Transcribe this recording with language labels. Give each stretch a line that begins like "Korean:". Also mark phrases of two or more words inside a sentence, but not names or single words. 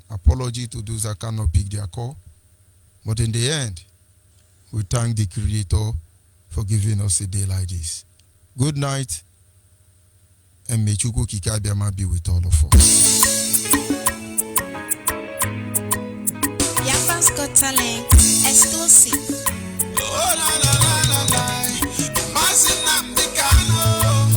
English: Apology to those that cannot pick their call. But in the end, we thank the Creator for giving us a day like this. Good night, and may Chukwu Kikabiama be with all of us. Biafra's Got Talent exclusive. Oh, la, la, la, la, la. Mazi Nnamdi Kanu.